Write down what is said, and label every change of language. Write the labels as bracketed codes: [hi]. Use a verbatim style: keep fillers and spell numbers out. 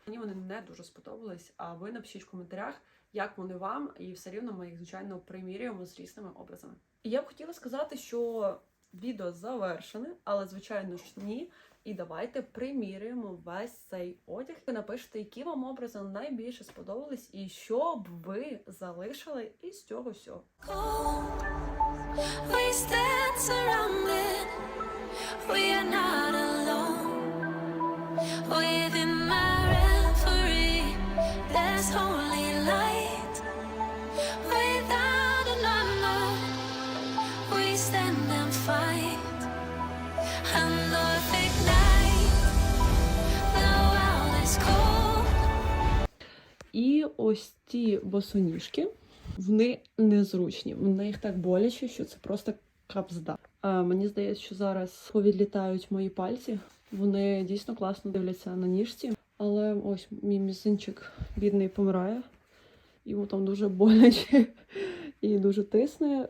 [uk] Мені вони не дуже сподобались, а ви напишіть в коментарях, як вони вам, і все рівно ми їх, звичайно, примірюємо з різними образами. І я б хотіла сказати, що відео завершене, але, звичайно ж, ні. І давайте примірюємо весь цей одяг. Ви напишете, які вам образи найбільше сподобались, і що б ви залишили із цього всього. [en] We stand surrounded, we are not alone. Within my reverie, there's only light. Without another, we stand and fight. And love ignite, the world is cold. [uk] І ось ті босоніжки. Вони незручні, в них так боляче, що це просто капзда. А мені здається, що зараз повідлітають мої пальці. Вони дійсно класно дивляться на ніжці. Але ось мій мізинчик бідний помирає. Йому там дуже боляче і дуже тисне.